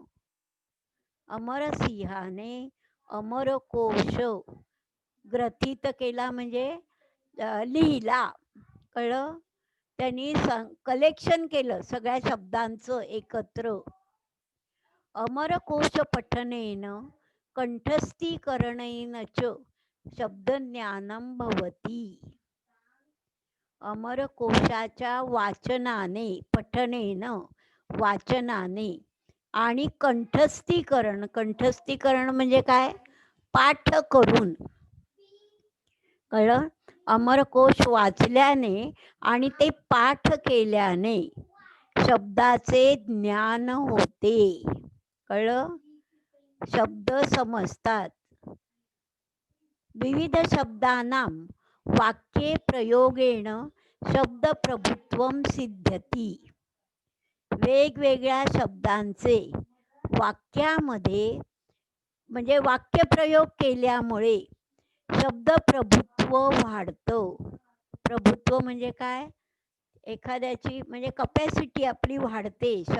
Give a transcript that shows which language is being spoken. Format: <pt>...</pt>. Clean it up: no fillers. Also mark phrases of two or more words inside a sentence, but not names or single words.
<mr>अमरसिंहाने अमरकोश ग्रथित केला म्हणजे लिहिला. कळलं? त्यांनी कलेक्शन केलं सगळ्या शब्दांचं एकत्र.</mr> <sa>अमरकोश पठनेन कंठस्थीकरणेन च शब्दज्ञानं भवति.</sa> <mr>अमरकोशाच्या वाचनाने, पठनेन वाचनाने, आणि कंठस्थीकरण, कंठस्थीकरण म्हणजे काय? पाठ करून. कळलं? अमरकोश वाचल्याने आणि ते पाठ केल्याने शब्दाचे ज्ञान होते. कळलं? शब्द समजतात.</mr> <sa>विविध शब्दानां वाक्ये प्रयोगेण शब्द प्रभुत्वम सिद्ध्यति.</sa> <mr>वेगवेगळ्या शब्दांचे वाक्यामध्ये म्हणजे वाक्यप्रयोग केल्यामुळे शब्द प्रभुत्व वाढतं. प्रभुत्व म्हणजे काय? एखाद्याची म्हणजे कपॅसिटी आपली वाढते.</mr>